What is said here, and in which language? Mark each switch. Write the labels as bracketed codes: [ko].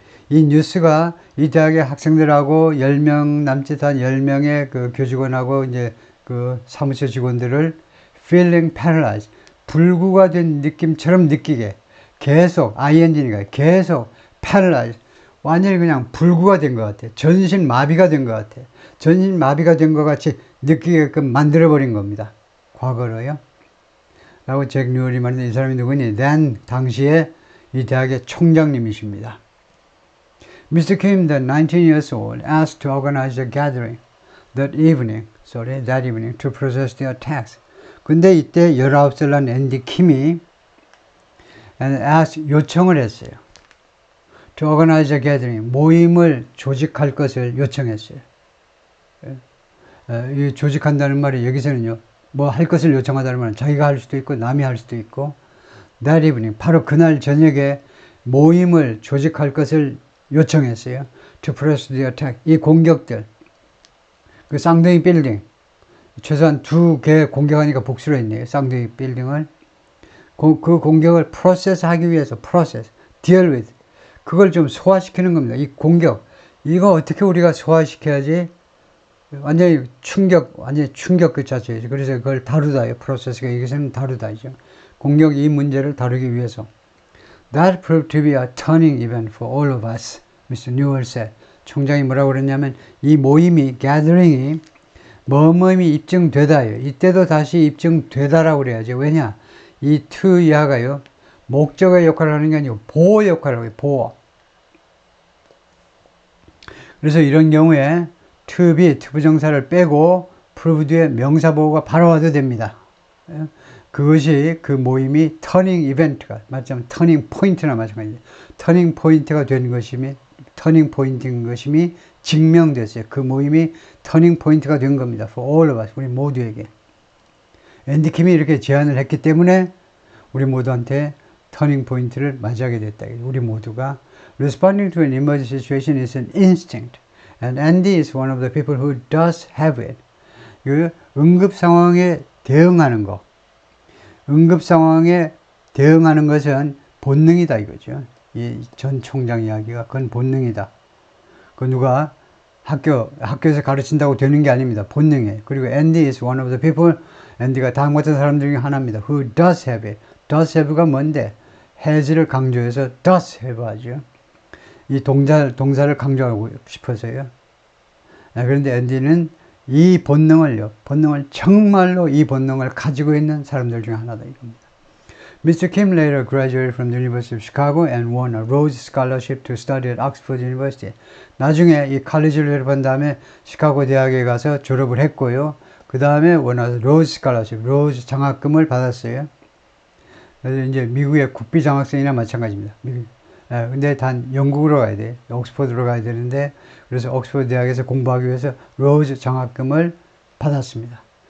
[ko] 이 뉴스가 이 대학의 학생들하고 10명, 남짓한 10명의 그 교직원하고 이제 그 사무처 직원들을 [en] feeling paralyzed, [ko] 불구가 된 느낌처럼 느끼게 계속, ing니까 계속 paralyzed, 완전히 그냥 불구가 된 것 같아. 전신 마비가 된 것 같아. 전신 마비가 된 것 같이 느끼게끔 만들어버린 겁니다. 과거로요. 라고 잭 뉴얼이 말했는데 이 사람이 누구니? 당시에 이 대학의 총장님이십니다. [en] Mr. Kim, then 19 years old, asked to organize a gathering that evening to process the attacks. [ko] 근데 이때 19살 난 앤디 킴이 요청을 했어요. [en] To organize a gathering, [ko] 모임을 조직할 것을 요청했어요. 이 조직한다는 말이 여기서는요, 뭐 할 것을 요청하다는 말은 자기가 할 수도 있고 남이 할 수도 있고, [en] that evening, [ko] 바로 그날 저녁에 모임을 조직할 것을 요청했어요. [en] To press the attack, [ko] 이 공격들, 그 쌍둥이 빌딩, 최소한 2개 공격하니까 복수로 했네요. 쌍둥이 빌딩을. 그 공격을 프로세스하기 위해서, [en] deal with, [ko] 그걸 좀 소화시키는 겁니다. 이 공격, 이거 어떻게 우리가 소화시켜야지? 완전히 충격 그 자체죠. 그래서 그걸 다루다요. 프로세스가 여기서는 다루다죠. 공격 이 문제를 다루기 위해서. [en] That proved to be a turning event for all of us, Mr. Newell said. [ko] 총장이 뭐라고 그랬냐면 이 모임이, gathering이 뭐뭐임이 입증되다요. 이때도 다시 입증되다라고 그래야죠. 왜냐? 이 to 이하가요, 목적의 역할을 하는 게 아니고 보호 역할을 하고요. 보호. 그래서 이런 경우에 to be, 부정사를 빼고 prove 뒤에 명사 보호가 바로 와도 됩니다. 그것이 그 모임이 터닝 이벤트가, 말하자면 터닝 포인트나 마찬가지예요. 터닝 포인트가 된 것임이, 터닝 포인트인 것임이 증명됐어요. 그 모임이 터닝 포인트가 된 겁니다. [en] For all of us, 우리 모두에게. [ko] 앤디 킴이 이렇게 제안을 했기 때문에 우리 모두한테 터닝 포인트를 맞이하게 됐다. 우리 모두가 [en] responding to an emergency situation is an instinct, and Andy is one of the people who does have it. [ko] 그 응급 상황에 대응하는 거, 응급 상황에 대응하는 것은 본능이다 이거죠. 이 전 총장 이야기가 그건 본능이다. 그 누가 학교에서 가르친다고 되는 게 아닙니다. 본능이에요. 그리고 [en] Andy is one of the people, [ko] 앤디가 다음 같은 사람들 중에 하나입니다. [en] Who does have it. [ko] does have가 뭔데? has를 강조해서 does have 하죠. 이 동사를 강조하고 싶어서요. 그런데 앤디는 이 본능을 정말로 이 본능을 가지고 있는 사람들 중에 하나다 이겁니다. [en] Mr. Kim later graduated from the University of Chicago and won a Rhodes Scholarship to study at Oxford University. [ko] 나중에 이 칼리지를 졸업한 다음에 시카고 대학에 가서 졸업을 했고요. 그 다음에 원하서 로즈 스칼러십, 로즈 장학금을 받았어요. 그래서 이제 미국의 국비 장학생이나 마찬가지입니다. 근데 단 영국으로 가야 돼. 옥스퍼드로 가야 되는데, 그래서 옥스퍼드 대학에서 공부하기 위해서 로즈 장학금을 받았습니다.